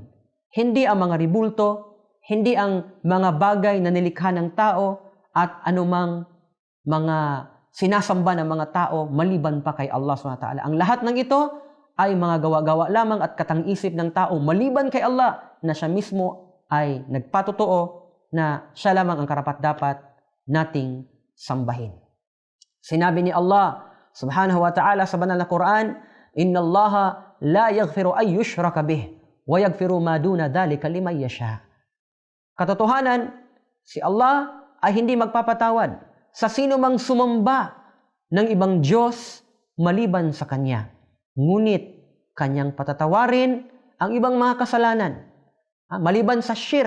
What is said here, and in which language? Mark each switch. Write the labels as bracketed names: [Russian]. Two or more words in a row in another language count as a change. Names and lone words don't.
[Filipino] Hindi ang mga ribulto, hindi ang mga bagay na nilikha ng tao at anumang mga sinasamba ng mga tao maliban pa kay Allah SWT. Ang lahat ng ito ay mga gawa-gawa lamang at katang-isip ng tao maliban kay Allah na Siya mismo ay nagpatotoo na Siya lamang ang karapat-dapat nating sambahin. Sinabi ni Allah [Arabic] سبحانه وتعالى [Filipino] sa banal na Quran, [Arabic] إن الله لا يغفر أن يشرك به ويغفر ما دون ذلك لمن يشاء. [Filipino] Katotohanan, si Allah ay hindi magpapatawad sa sino mang sumamba ng ibang Diyos maliban sa Kanya. Ngunit Kanyang patatawarin ang ibang mga kasalanan. Maliban sa shirk.